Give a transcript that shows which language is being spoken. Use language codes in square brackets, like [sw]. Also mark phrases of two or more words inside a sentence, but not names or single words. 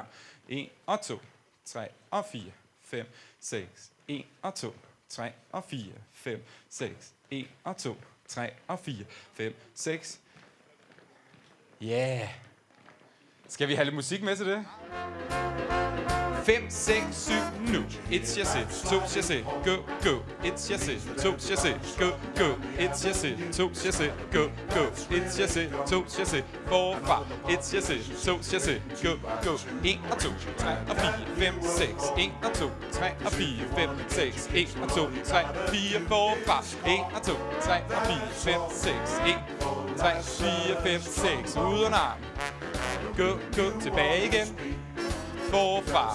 [da] 1 og 2, 3 og 4, 5, 6. 1 og 2, 3 og 4, 5, 6. 1 og 2, 3 og 4, 5, 6. Ja. Yeah. Skal vi have lidt musik med til det? 5, 6, 7, nu. 1 chassé, 2 chassé, [en] go, go. [da] 1 chassé, 2 chassé, [en] go, go. [da] 1 chassé, 2 chassé, [en] go, go. [da] 1 chassé, 2 chassé, forfra. 1 chassé, 2 chassé, [en] go, go. [da] 1 og 2, 3 og 4, 5, 6. 1 og 2, 3 og 4, 5, 6. 1 og 2, 3 og 4, forfra. 1 og 2, 3 og 4, 5, 6. 1, 3, 4, 5, 6. Uden arm. Gå, gå, tilbage igen. Forfra.